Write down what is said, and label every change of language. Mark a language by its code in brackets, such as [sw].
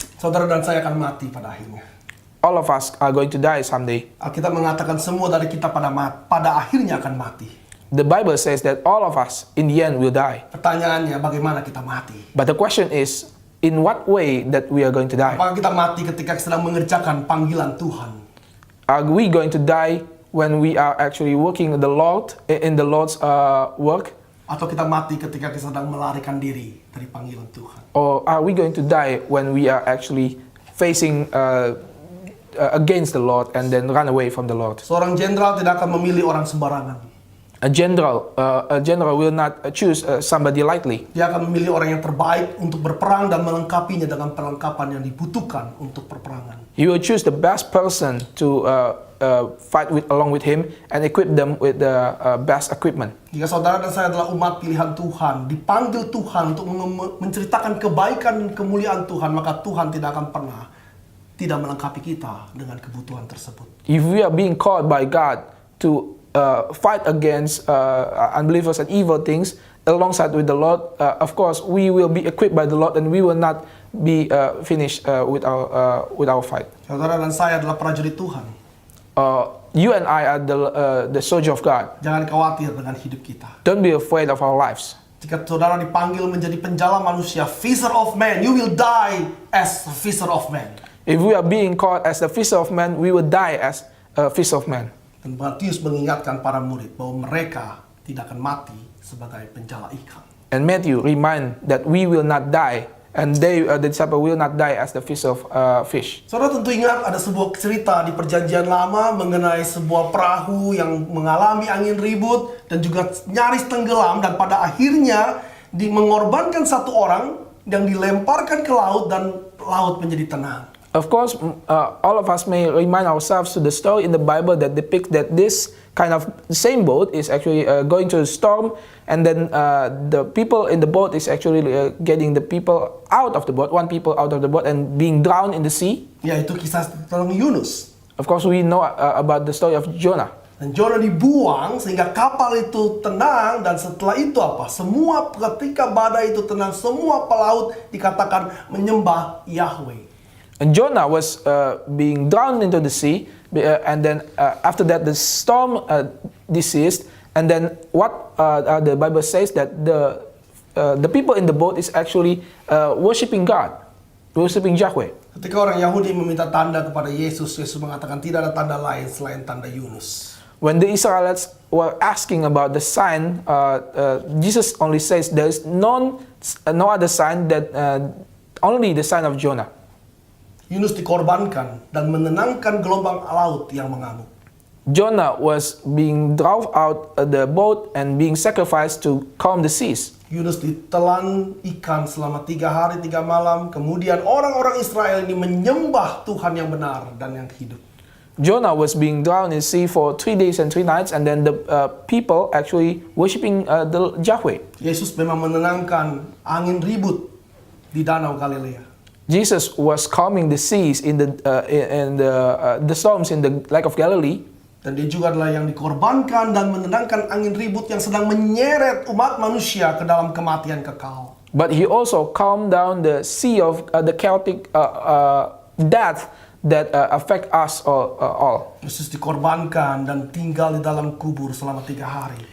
[id] Saudara dan saya akan mati pada akhirnya. [en] All of us are going to die someday. [id] Alkitab mengatakan semua dari kita pada akhirnya akan mati. [en] The Bible says that all of us in the end will die. [id] Pertanyaannya, bagaimana kita mati? [en] But the question is, in what way that we are going to die? [id] Apakah kita mati ketika sedang mengerjakan panggilan Tuhan? [en] Are we going to die when we are actually working in the Lord's work? [id] Atau kita mati ketika kita sedang melarikan diri dari panggilan Tuhan? [en] Or are we going to die when we are actually facing against the Lord and then run away from the Lord? [id] Seorang jenderal tidak akan memilih orang sembarangan. [en] A general will not choose somebody lightly. [id] Dia akan memilih orang yang terbaik untuk berperang dan melengkapinya dengan perlengkapan yang dibutuhkan untuk perperangan. [en] He will choose the best person to fight along with him and equip them with the best equipment. [id] Jika saudara dan saya adalah umat pilihan Tuhan, dipanggil Tuhan untuk menceritakan kebaikan dan kemuliaan Tuhan, maka Tuhan tidak akan pernah tidak melengkapi kita dengan kebutuhan tersebut. [en] If we are being called by God to fight against unbelievers and evil things alongside with the Lord, of course we will be equipped by the Lord and we will not be finished with our fight. [id] Saudara dan saya adalah prajurit Tuhan. [en] You and I are the soldier of God. [id] Jangan khawatir dengan hidup kita. [en] Don't be afraid of our lives. [id] Jika saudara dipanggil menjadi penjala manusia, [en] fisher of men, you will die as a fisher of men. If we are being called as the fisher of men, we will die as a fisher of men. [id] Dan Matius mengingatkan para murid bahwa mereka tidak akan mati sebagai penjala ikan. [en] And Matthew remind that we will not die, and the disciple will not die as the fisher of fish. [id] Saudara tentu ingat ada sebuah cerita di Perjanjian Lama mengenai sebuah perahu yang mengalami angin ribut dan juga nyaris tenggelam, dan pada akhirnya mengorbankan satu orang yang dilemparkan ke laut dan laut menjadi tenang. [en] Of course, all of us may remind ourselves to the story in the Bible that depicts that this kind of same boat is actually going to a storm, and then the people in the boat is actually getting the people out of the boat, one people out of the boat, and being drowned in the sea. [id] Yaitu kisah tentang Yunus. [en] Of course, we know about the story of Jonah. [id] Dan Jonah dibuang sehingga kapal itu tenang, dan setelah itu apa? Ketika badai itu tenang, semua pelaut dikatakan menyembah Yahweh. [en] And Jonah was being drowned into the sea, and then after that the storm ceased, and then what the Bible says that the people in the boat is actually worshiping God, worshiping Yahweh. [id] Ketika orang Yahudi meminta tanda kepada Yesus, Yesus mengatakan tidak ada tanda lain selain tanda Yunus. [en] When the Israelites were asking about the sign, Jesus only says there is no other sign that only the sign of Jonah. [id] Yunus dikorbankan dan menenangkan gelombang laut yang mengamuk. [en] Jonah was being drawn out of the boat and being sacrificed to calm the seas. [id] Yunus ditelan ikan selama 3 hari 3 malam. Kemudian orang-orang Israel ini menyembah Tuhan yang benar dan yang hidup. [en] Jonah was being drowned in the sea for 3 days and 3 nights, and then the people actually worshiping the Yahweh. [id] Yesus memang menenangkan angin ribut di Danau Galilea. [en] Jesus was calming the seas in the storms in the Lake of Galilee. [id] Dan dia juga adalah yang dikorbankan dan menenangkan angin ribut yang sedang menyeret umat manusia ke dalam kematian kekal. [en] But he also calmed down the sea of the chaotic death that affect us all. [id] Yesus dikorbankan dan tinggal di dalam kubur selama 3 hari.